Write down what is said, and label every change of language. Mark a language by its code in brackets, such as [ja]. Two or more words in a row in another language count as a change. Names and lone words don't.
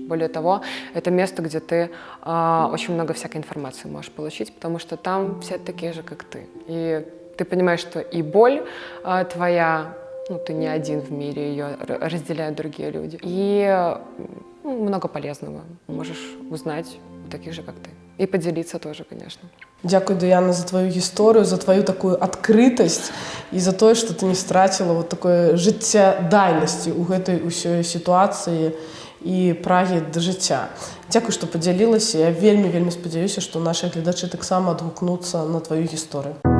[ru] Более того, это место, где ты очень много всякой информации можешь получить, потому что там все такие же, как ты. И ты понимаешь, что и боль твоя, ты не один в мире, ее разделяют другие люди. И много полезного можешь узнать у таких же, как ты. И поделиться тоже, конечно. [be] Дякую, Даяна, за твою гісторыю, за твою такую адкрытасць і за тое, што ты не страціла [ru] вот такое [be] жыццядайнасці ў гэтай усёй сітуацыі і прагі да жыцця. Дзякуй, што падзялілася. Я вельмі спадзяюся, што нашы гледачы таксама адгукнуцца на твою гісторыю.